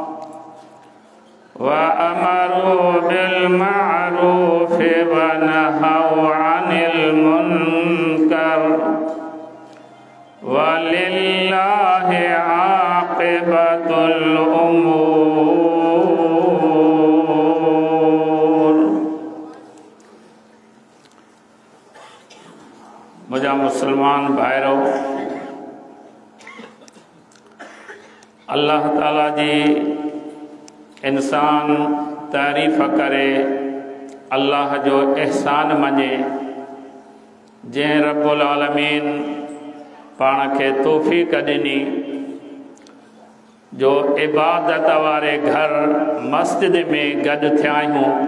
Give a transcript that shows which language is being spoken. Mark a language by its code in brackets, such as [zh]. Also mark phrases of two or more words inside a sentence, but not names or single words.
[ar] وأمروا بالمعروف ونهوا عن المنكر ولله عاقبة الأمور. [sd] मुझा मुसलमान भाइरो, अल्लाह ताला जी इंसान तारीफ़ करे, अल्लाह जो एहसान मञे, जंहिं [ar] رب العالمين [sd] पाण खे तौफ़ीक़ ॾिनी जो इबादत वारे घर मस्जिद में गॾु थिया आहियूं।